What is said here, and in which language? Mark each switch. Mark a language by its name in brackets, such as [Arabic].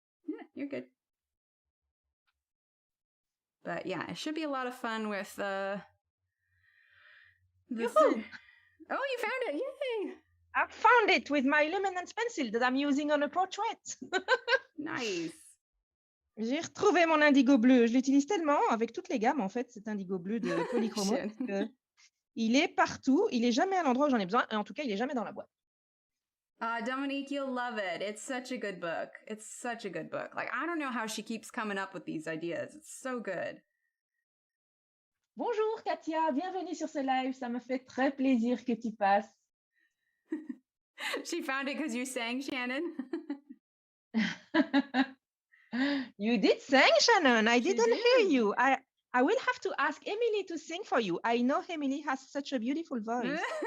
[English] Yeah, you're good. But yeah, it should be a lot of fun with this. Oh, you found it! Yay! I found it with my luminance pencil that I'm using on a portrait. Nice. [French] J'ai retrouvé mon indigo bleu. Je l'utilise tellement avec toutes les gammes, en fait, cet indigo bleu de polychroma. Il est partout. Il est jamais à l'endroit où j'en ai besoin. Et en tout cas, il est jamais dans la boîte. [English] Dominique, you'll love it. It's such a good book. It's such a good book. I don't know how she keeps coming up with these ideas. It's so good. [French] Bonjour, Katia. Bienvenue sur ce live. Ça me fait très plaisir que tu passes. [English] She found it because you sang, Shannon. You did sing, Shannon. I didn't hear you. I will have to ask Emily to sing for you. I know Emily has such a beautiful voice.